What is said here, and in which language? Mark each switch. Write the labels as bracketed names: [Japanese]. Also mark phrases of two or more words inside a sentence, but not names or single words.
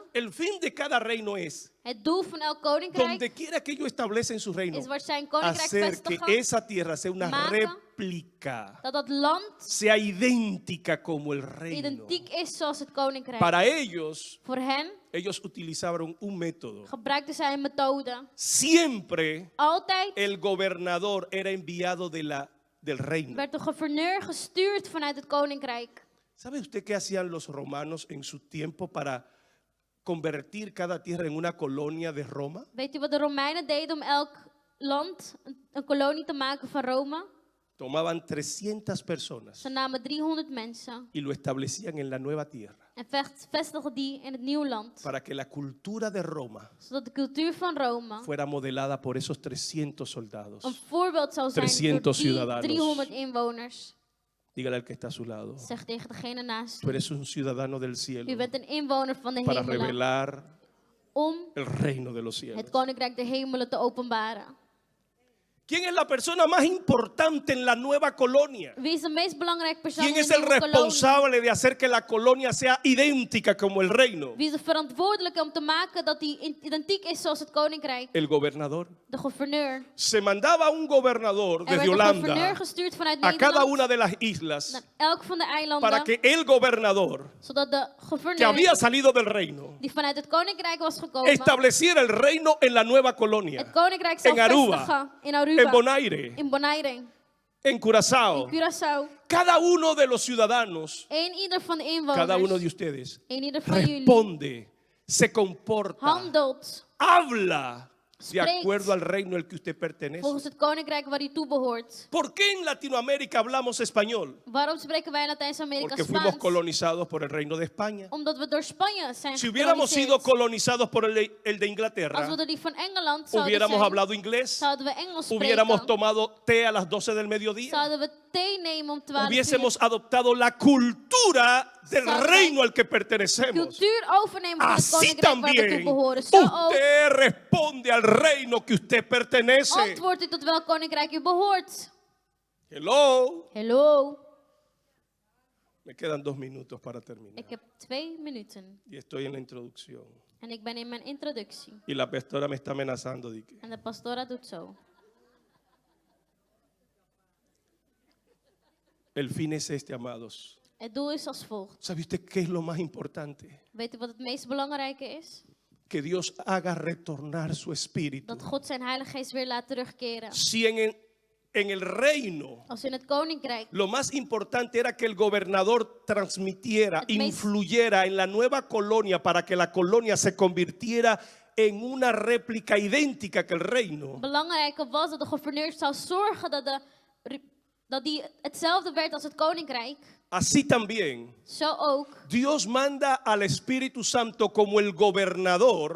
[Spanish] El fin de cada reino es, [Dutch] Het doel van elk koninkrijk [Spanish] donde quiera que ellos establecen su reino, [Dutch] is waar zijn koninkrijk [Spanish] hacer que [Dutch] vestigen, [Spanish] esa tierra sea una [Dutch] maken [Spanish] réplica, [Dutch] dat dat land [Spanish] sea idéntica como el reino. [Dutch] identiek is zoals het koninkrijk. [Spanish] Para ellos, [Dutch] Voor hen [Spanish] ellos utilizaron un método. [Dutch] gebruikten zij een methode. [Spanish] Siempre [Dutch] Altijd [Spanish] el gobernador era enviado del reino. [Dutch] werd de gouverneur gestuurd vanuit het koninkrijk. [Spanish] ¿Sabe usted qué hacían los romanos en su tiempo para convertir cada tierra en una colonia de Roma? [Dutch] Weet u wat de Romeinen deden om elk land een kolonie te maken van Rome? [Spanish] Tomaban 300 personas [Dutch] Ze namen 300 mensen [Spanish] y lo establecían en la nueva tierra [Dutch] en vestigden die in het nieuwe land. [Spanish] para que la cultura de Roma [Dutch] Zodat de cultuur van Rome [Spanish] fuera modelada por esos 300 [Dutch] een [Spanish] soldados. [Dutch] voorbeeld zou zijn 300 voor die [Spanish] ciudadanos. [Dutch] 300 inwoners. [Spanish] Dígale al que está a su lado: [Dutch] Zeg tegen degene naast [Spanish] tú [Dutch] u. [Spanish] eres un ciudadano del [Dutch] U [Spanish] cielo [Dutch] bent een inwoner van de [Spanish] para [Dutch] hemelen [Spanish] revelar [Dutch] om [Spanish] el reino de los [Dutch] het [Spanish] cielos. [Dutch] koninkrijk der hemelen te openbaren. [Spanish] ¿Quién es la persona más importante en la nueva colonia? [Dutch] Wie is de meest belangrijke persoon [Spanish] ¿Quién [Dutch] in [Spanish] es [Dutch] de [Spanish] el [Dutch] nieuwe kolonie? [Spanish] responsable de hacer que la colonia sea idéntica como el reino? [Dutch] Wie is de verantwoordelijke om te maken dat die identiek is zoals het koninkrijk? [Spanish] El gobernador. [Dutch] De gouverneur. [Spanish] Se mandaba un gobernador [Dutch] Er [Spanish] desde [Dutch] werd een gouverneur [Spanish] Holanda [Dutch] gestuurd vanuit [Spanish] a cada [Dutch] Nederland [Spanish] una de las islas [Dutch] naar elk van de eilanden, [Spanish] para que el gobernador [Dutch] zodat de [Spanish] que [Dutch] gouverneur [Spanish] había salido del reino [Dutch] die vanuit het koninkrijk was gekomen, [Spanish] estableciera el reino en la nueva colonia, [Dutch] het koninkrijk zou [Spanish] en Aruba, [Dutch] vestigen in Aruba, [Spanish] en Bonaire, [Dutch] in Bonaire, [Spanish] en Curazao. [Dutch] in Curaçao. [Spanish] Cada uno de los ciudadanos, [Dutch] Ieder van de [Spanish] cada uno de [Dutch] inwoners, [Spanish] ustedes, [Dutch] ieder van jullie [Spanish] responde, se comporta, [Dutch] handelt [Spanish] habla de [Dutch] Spreekt. [Spanish] acuerdo al reino al que usted pertenece. [Dutch] volgens het koninkrijk waar hij toe behoort. [Spanish] ¿Por qué en Latinoamérica hablamos español? [Dutch] Waarom spreken wij in Latijns-Amerika [Spanish] Porque fuimos [Dutch] Spaans? [Spanish] colonizados por el reino de España. [Dutch] Omdat we door Spanje zijn [Spanish] Si hubiéramos sido [Dutch] gekoloniseerd. [Spanish] colonizados por el de [Dutch] Als [Spanish] Inglaterra, [Dutch] we door die van Engeland zouden [Spanish] hubiéramos [Dutch] zijn, [Spanish] hablado inglés, [Dutch] zouden we Engels [Spanish] hubiéramos [Dutch] spreken. [Spanish] tomado té a las 12 del mediodía, [Dutch] Zouden we thee nemen om 12 uur. [Spanish] hubiésemos adoptado la cultura del [Dutch] Zouden [Spanish] reino [Dutch] wij [Spanish] al que pertenecemos. [Dutch] cultuur overnemen van het [Spanish] Así [Dutch] koninkrijk waar we toe [Spanish] también [Dutch] behoren. Zo ook [Spanish] usted responde al reino que usted pertenece. [Dutch] antwoordt u tot welk koninkrijk u behoort. [English] Hello. Hello. [Spanish] Me quedan 2 minutos para terminar. [Dutch] Ik heb 2 minuten. [Spanish] Y estoy en la introducción. [Dutch] En ik ben in mijn introductie. [Spanish] Y la pastora me está amenazando. De que [Dutch] En de pastora doet zo. [Spanish] el fin es este, amados. [Dutch] Het doel is als volgt. [Spanish] ¿Sabe usted qué es lo más importante? [Dutch] Weet u wat het meest belangrijke is? [Spanish] Que Dios haga retornar su espíritu. [Dutch] Dat God zijn Heilige Geest weer laat terugkeren. [Spanish] Si en el reino [Dutch] Als in het koninkrijk [Spanish] lo más importante era que el gobernador transmitiera, [Dutch] Het meest- [Spanish] influyera en la nueva colonia para que la colonia se convirtiera en una réplica idéntica que el reino. [Dutch] belangrijke was dat de gouverneur zou zorgen dat die hetzelfde werd als het koninkrijk. [Spanish] Así también, [Dutch] Zo ook [Spanish] Dios manda al Espíritu Santo como el gobernador